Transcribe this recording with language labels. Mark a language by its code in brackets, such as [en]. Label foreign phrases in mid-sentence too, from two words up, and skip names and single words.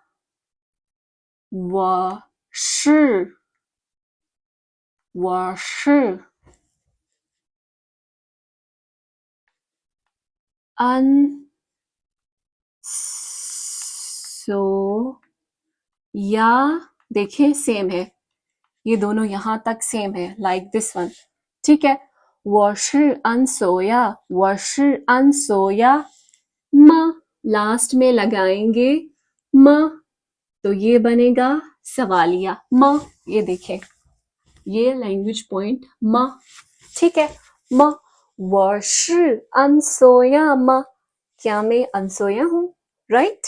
[zh] 我是 अनसोया। [hi] देखिए सेम है, ये दोनों यहां तक सेम है, [en] like this one. [hi] ठीक है। [zh] 我是अनसोया，我是 अनसोया [hi] म लास्ट में लगाएंगे म, तो ये बनेगा सवालिया म। ये देखें, ये [en] language point [hi] म। ठीक है। म [zh] 我是 अनसोया [hi] म, क्या मैं अनसोया हूं? राइट।